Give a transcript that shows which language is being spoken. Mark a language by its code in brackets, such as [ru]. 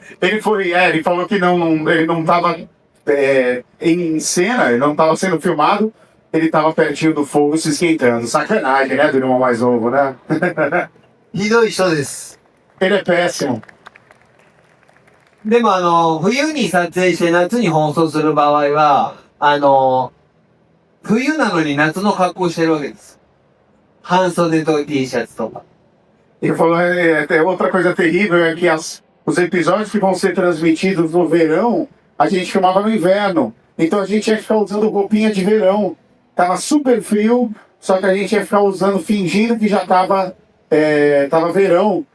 [pt] Ele falou que ele não tava em cena, ele não tava sendo filmado, ele tava pertinho do fogo se esquentando. Sacanagem, né, do irmão mais novo, né? [ja] ひどい人です。 [pt] Ele é péssimo. [ja] でも冬に撮影して夏に放送する場合は、冬なのに夏の格好してるわけです。半袖と T シャツとか。 [pt] Ele falou, outra coisa terrível é que os episódios que vão ser transmitidos no verão, a gente filmava no inverno. Então a gente ia ficar usando roupinha de verão. Tava super frio, só que a gente ia ficar usando, fingindo que já tava verão.